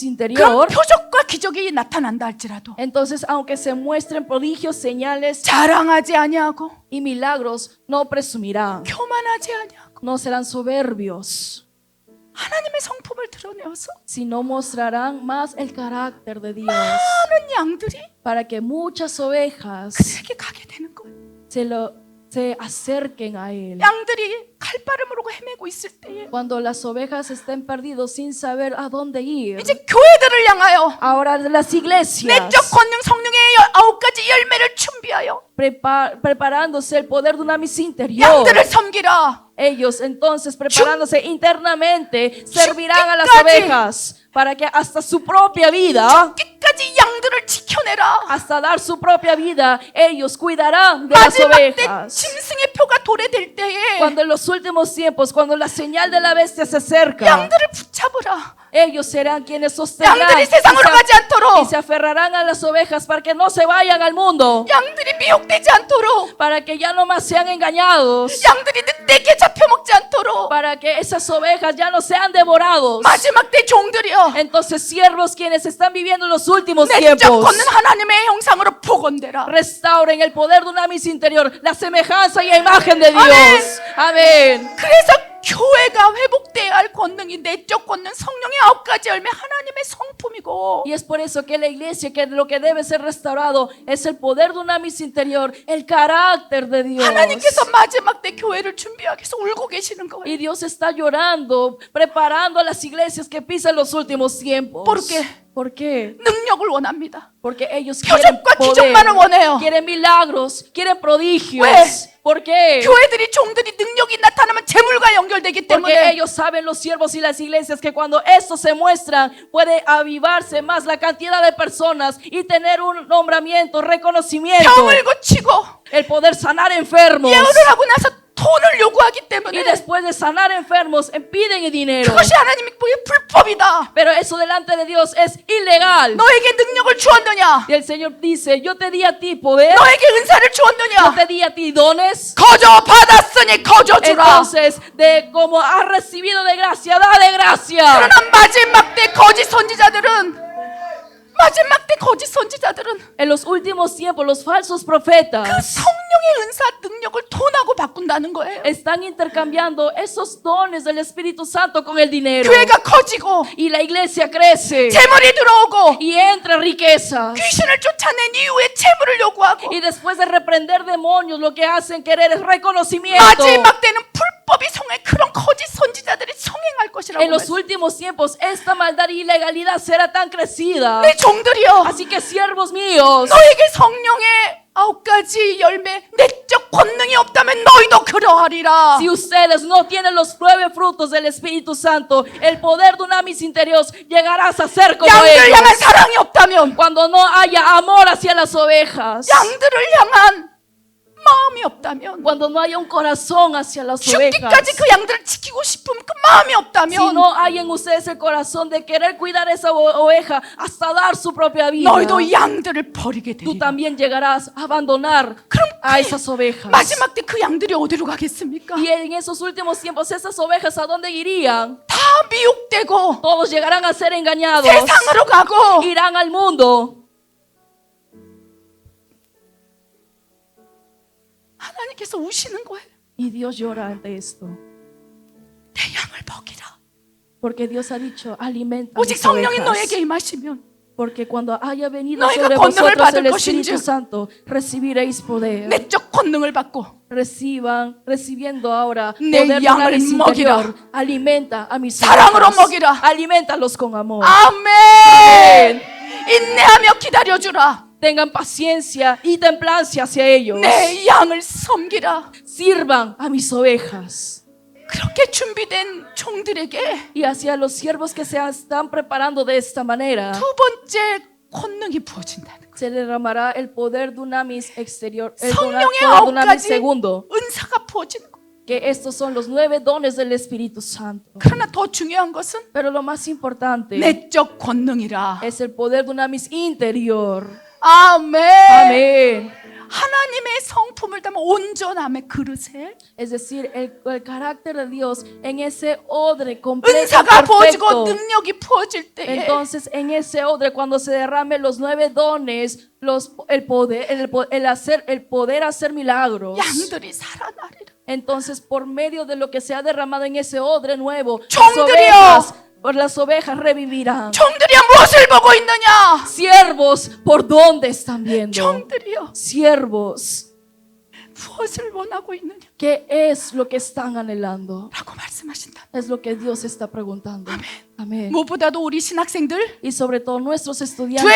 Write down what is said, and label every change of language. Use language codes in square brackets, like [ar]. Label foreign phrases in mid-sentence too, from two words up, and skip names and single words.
[ko] 그럼 [es] interior, [ko] 표적과 기적이 나타난다 할지라도 [es] entonces aunque se muestren prodigios, señales [ko] 자랑하지 아니하고 [es] y milagros, no presumirán, [ko] 교만하지 아니하고 [es] no serán soberbios. [ko] 하나님의 성품을 드러내어서 [es] si no mostrarán más el carácter de Dios, [ko] 많은 양들이 [es] para que muchas ovejas [ko] 그에게 가게 되는 거예요. [es] se acerquen a Él. [ko] 양들이 갈바를 모르고 헤매고 있을 때에 [es] Cuando las ovejas estén perdidos sin saber a dónde ir, [ko] 이제 교회들을 향하여 [es] ahora las iglesias, [ko] 내적 권능 성령의 9가지 열매를 준비하여 [es] preparándose el poder de una misión interior, [ko] 양들을 섬기라. [es] ellos entonces preparándose internamente servirán a las [ko] 죽기까지. [es] ovejas para que hasta su propia vida, [ko] 끝까지 양들을 지켜내라. [es] hasta dar su propia vida, ellos cuidarán de las [ko] 마지막 때 [es] ovejas. [ko] 짐승의 표가 도래될 때에 [es] Cuando en los últimos tiempos, cuando la señal de la bestia se acerca, [ko] 양들을 붙잡으라. [es] ellos serán quienes sostendrán [ko] 양들이 세상으로 가지 [es] y [ko] 않도록, [es] se aferrarán a las ovejas para que no se vayan al mundo, [ko] 양들이 미혹되지 않도록, [es] para que ya no más sean engañados, [ko] 양들이 늑대에게 잡혀먹지 않도록, [es] para que esas ovejas ya no sean devorados. [ko] 마지막 때 종들이여 [es] Entonces, siervos quienes están viviendo en los últimos [ko] 내적 [es] tiempos, [ko] 걷는 하나님의 형상으로 복원되라. [es] restauren el poder de una misión interior, la semejanza y la imagen de Dios. Amén. Amén. [ko] 그래서 교회가 회복돼야 할 권능이 내적 권능 성령의 9가지 열매 하나님의 성품이고, [es] Y es por eso que la iglesia, que lo que debe ser restaurado es el poder de una misión interior, el carácter de Dios. [ko] 하나님께서 마지막 때 교회를 준비하기 위해서 울고 계시는 거예요. [es] Y Dios está llorando, preparando a las iglesias que pisan los últimos tiempos. ¿Por qué? ¿Por qué? [ko] 능력을 원합니다. [es] Porque ellos quieren [ko] 표적과 기적만을 [es] poder, [ko] 원해요. [es] quieren milagros, quieren prodigios. [ko] 왜? [es] ¿Por qué? [ko] 교회들이 종들이 능력이 나타나면 재물과 연결되기 [es] Porque [ko] 때문에 [es] ellos saben, los siervos y las iglesias, que cuando esto se muestran puede avivarse más la cantidad de personas y tener un nombramiento, reconocimiento, [ko] 병을 고치고 [es] el poder sanar enfermos. [ko] 예언을 하고 나서 돈을 요구하기 [es] Y [ko] 때문에 [es] después de sanar enfermos, piden dinero. [ko] 그것이 하나님이 보기에 불법이다. [es] Pero eso delante de Dios es ilegal. [ko] 너에게 능력을 주었느냐? [es] Y el Señor dice, yo te di a ti poder, [ko] 너에게 은사를 [es] yo [ko] 주었느냐? [es] te di a ti dones. [ko] 거저 받았으니 거저 주라. [es] Entonces, de como has recibido de gracia, da de gracia. [ko] 그러나 마지막 때 거짓 선지자들은 [es] En los últimos tiempos, los falsos [ko] 그 [es] profetas [ko] 성령의 은사 능력을 돈하고 바꾼다는 거예요. [es] están intercambiando esos dones del Espíritu Santo con el dinero. [ko] 교회가 커지고 [es] Y la iglesia crece [ko] 재물이 들어오고 [es] y entra riqueza. [ko] 귀신을 쫓아낸 이후에 재물을 요구하고 [es] Y después de reprender demonios, lo que hacen querer es reconocimiento. [ko] 마지막 때는 불법이 성행 그런 거짓 선지자들이 성행할 것이라고 [es] En los [ko] 말했어요. [es] últimos tiempos, esta maldad y ilegalidad será tan crecida. [ko] 내 종들이여 [es] Así que, siervos míos, [ko] 너에게 성령의 9가지 열매 내적 권능이 없다면 너희도 그러하리라. [es] si ustedes no tienen los 9 frutos del Espíritu Santo, el poder de una mis interiores, llegarás a ser como [ko] 양들 향한 [es] ellos. [ko] 사랑이 없다면 [es] Cuando no haya amor hacia las ovejas, [ko] 양들을 향한 마음이 없다면 [es] cuando no haya un corazón hacia las ovejas, [ko] 죽기까지 그 양들을 지키고 싶은 그 마음이 [es] si [ko] 없다면 [es] no hay en ustedes el corazón de querer cuidar esa oveja hasta dar su propia vida, [ko] 너희도 양들을 버리게 [es] tú [ko] 되리라. [es] también llegarás a abandonar [ko] 그럼 [es] a esas ovejas. [ko] 마지막 때 그 양들이 어디로 가겠습니까? [es] Y en esos últimos tiempos, esas ovejas, ¿a dónde irían? [ko] 다 미혹되고 [es] Todos llegarán a ser engañados, [ko] 세상으로 가고 [es] irán al mundo. [ko] 하나님께서 우시는 거예요. [es] Y Dios llora ante esto, [ko] 내 양을 먹이라. [es] porque Dios ha dicho, alimenta [ko] 오직 [es] mis [ko] 성령이 [es] ovejas. [ko] 너에게 임하시면 [es] Porque cuando haya venido [ko] 너희가 [es] sobre [ko] 권능을 [es] vosotros [ko] 받을 [es] el Espíritu [ko] 것인즉 [es] Santo, recibiréis poder. [ko] 내적 권능을 받고 [es] Recibiendo ahora [ko] 내 [es] poder de [ko] 양을 [es] una vis [ko] 먹이라. [es] interior. Alimenta a mis [ko] 사랑으로 [es] ovejas. [ko] 먹이라. [es] Alimentalos con amor. [ko] 아멘. 인내하며 기다려주라. [es] Tengan paciencia y templancia hacia ellos. [ko] 내 양을 섬기라. [es] Sirvan a mis ovejas. [ko] 그렇게 준비된 종들에게 [es] Y hacia los siervos que se están preparando de esta manera, [ko] 두 번째 권능이 부어진다는 거예요. [es] se derramará el poder dunamis exterior, el [ko] 성령의 [es] poder dunamis [ko] 9가지 [es] segundo, [ko] 은사가 부어지는 거예요. [es] que estos son los 9 dones del Espíritu Santo. [ko] 그러나 더 중요한 것은 [es] Pero lo más importante [ko] 내적 권능이라. [es] es el poder dunamis interior. [ko] 아멘. [es] Amén. [ko] 하나님의 성품을 담은 온전함의 그릇에 [es] Es decir, el carácter de Dios en ese odre completo, [ko] 은사가 부어지고 [es] perfecto. [ko] 능력이 부어질 때에 [es] Entonces, en ese odre, cuando se derramen los 9 dones, el poder hacer milagros, [ko] 양들이 살아나리라. [es] entonces por medio de lo que se ha derramado en ese odre nuevo, las ovejas revivirán. [ko] 종들이여 무엇을 보고 있느냐? [es] Siervos, ¿por dónde están viendo? [ko] 종들이여 [es] Siervos, [ko] 무엇을 원하고 있느냐? [es] ¿qué es lo que están anhelando? [ko] 라고 말씀하신다. [es] Es lo que Dios está preguntando. Amén. [ko] 무엇보다도 우리 신학생들, [es] Y sobre todo nuestros [ko] 주의 [es] estudiantes